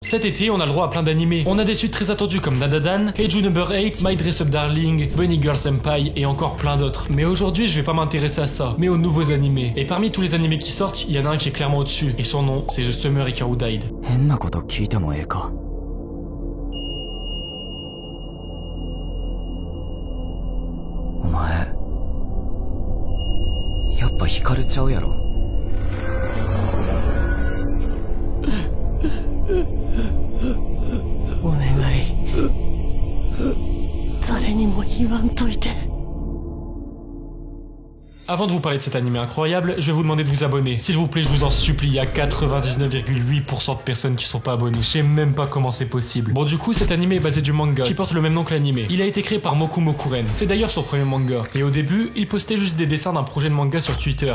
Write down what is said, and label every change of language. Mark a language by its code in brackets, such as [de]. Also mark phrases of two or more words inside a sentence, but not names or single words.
[fr] Cet été, on a le droit à plein d'animés. On a des suites très attendues comme Dandadan, Kaiju Number 8, My Dress Up Darling, Bunny Girl Senpai et encore plein d'autres. Mais aujourd'hui, je vais pas m'intéresser à ça, mais aux nouveaux animés. Et parmi tous les animés qui sortent, il y en a un qui est clairement au-dessus. Et son nom, c'est The Summer Hikaru Died. [ja] 変なこと聞いてもええか。お前やっぱ惹かれちゃうやろ。お願い誰にも言わんといて。 [fr] Avant de vous parler de cet animé incroyable, je vais vous demander de vous abonner. S'il vous plaît, je vous en supplie, il y a 99,8% de personnes qui sont pas abonnées. Je sais même pas comment c'est possible. Bon, du coup, cet animé est basé du manga, qui porte le même nom que l'animé. Il a été créé par Moku Mokuren. C'est d'ailleurs son premier manga. Et au début, il postait juste des dessins d'un projet de manga sur Twitter.